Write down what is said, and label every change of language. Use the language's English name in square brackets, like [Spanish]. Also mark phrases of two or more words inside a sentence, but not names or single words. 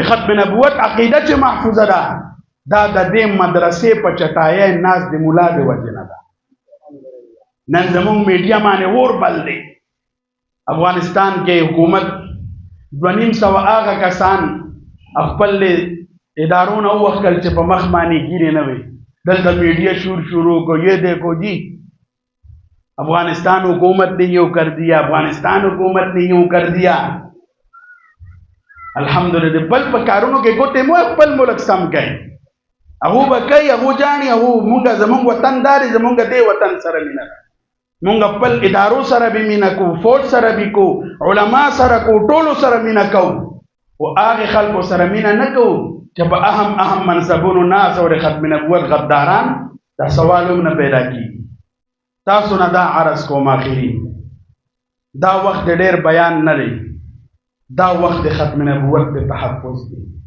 [Pashto] ختم نبوت عقیده چې محفوظه ده دا د دې مدرسې په چټایۍ ناز د مولا د وجې نه ده نن زموږ میډیا باندې اور بل دی افغانستان کې حکومت 250 هغه کسان خپل ادارو نه وکړل چې په مخ باندې ګیرې نه وي دلته میډیا شروع کو [Urdu] یہ دیکھو جی افغانستان حکومت نے یوں کر دیا افغانستان حکومت نے یوں کر دیا [Pashto] الحمدلله بل په کارونو کې ګوتې مو خپل ملک سم کوي هغه به کوي هغه جاني هغه مونږ زمونږ وطن داري زمونږ دې وطن سره مینه مونږ خپل ادارو سره به مینه کو فوج سره به کو علما سره کو ټولو سره مینه کو او هغه خلکو سره مینه نه کو چې په اهم منصبونو ناس او ختم نبوت غداران دا سوالونه پیدا کی تاسو نه دا عرض کوم اخیری دا وخت ډېر بیان نه لري دا وقت ختم نبوت د تحفظ دی